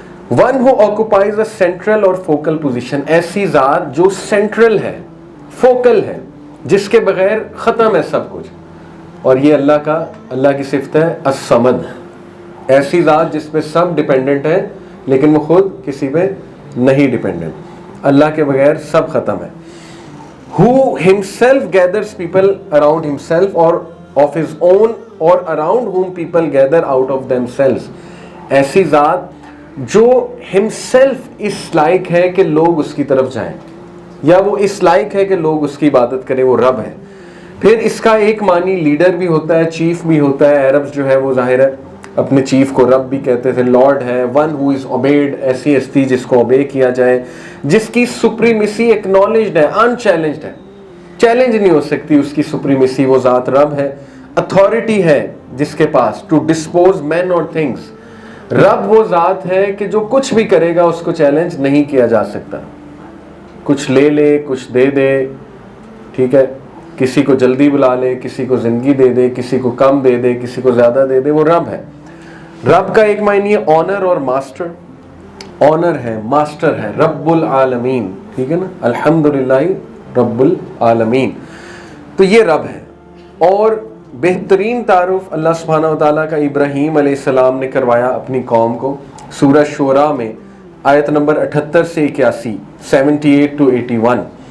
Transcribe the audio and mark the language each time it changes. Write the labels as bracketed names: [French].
[English] one who occupies a central اور focal position, [Urdu] ایسی ذات جو سینٹرل ہے, فوکل ہے, جس کے بغیر ختم ہے سب کچھ. اور یہ اللہ کی صفت ہے الصمد, ایسی ذات جس پہ سب ڈیپینڈنٹ ہے لیکن وہ خود کسی پہ نہیں ڈیپینڈنٹ. اللہ کے بغیر سب ختم ہے. [English] who himself gathers people around himself or of his own or around whom people gather out of themselves. [Urdu] ایسی ذات جو himself اس لائق ہے کہ لوگ اس کی طرف جائیں, یا وہ اس لائق ہے کہ لوگ اس کی عبادت کریں, وہ رب ہے. پھر اس کا ایک معنی لیڈر بھی ہوتا ہے, چیف بھی ہوتا ہے. عرب جو ہے وہ ظاہر ہے اپنے چیف کو رب بھی کہتے تھے, لارڈ ہے. [English] one who is obeyed, [Urdu] ایسی ہستی جس کو اوبے کیا جائے, جس کی سپریمیسی ایکنالجڈ ہے, انچیلنجڈ ہے, چیلنج نہیں ہو سکتی اس کی سپریمیسی. وہ ذات رب ہے. اتھارٹی ہے جس کے پاس, [English] To dispose men اور things. [Urdu] رب وہ ذات ہے کہ جو کچھ بھی کرے گا اس کو چیلنج نہیں کیا جا سکتا. کچھ لے لے, کچھ دے دے, ٹھیک ہے, کسی کو جلدی بلا لے, کسی کو زندگی دے دے, کسی کو کم دے دے, کسی کو زیادہ دے دے, وہ رب ہے. رب کا ایک معنی ہے آنر اور ماسٹر. آنر ہے, ماسٹر ہے, رب العالمین, ٹھیک ہے نا, الحمدللہ رب العالمین. تو یہ رب ہے. اور بہترین تعارف اللہ سبحانہ وتعالیٰ کا ابراہیم علیہ السلام نے کروایا اپنی قوم کو سورہ شعراء میں آیت نمبر 78 سے 81, 78 to 81.